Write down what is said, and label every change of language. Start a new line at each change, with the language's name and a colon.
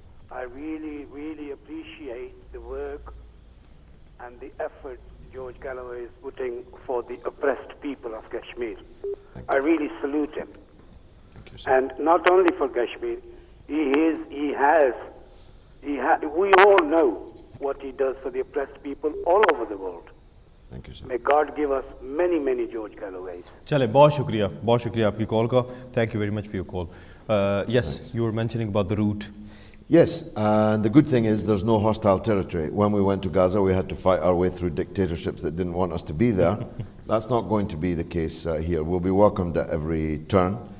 English: I really, really appreciate the work and the effort George Galloway is putting for the oppressed people of Kashmir. I really salute him. Thank you, sir. And not only for Kashmir, we all know what he does for the oppressed people all over the world. Thank you, sir. May God give us many, many George Galloways.
Hindi: चले बहुत शुक्रिया आपकी call का.
English: Thank you very much for your call. Yes, you were mentioning about the route. Yes, and the good thing is there's no hostile territory. When we went to Gaza, we had to fight our way through dictatorships that didn't want us to be there. That's not going to be the case here. We'll be welcomed at every turn.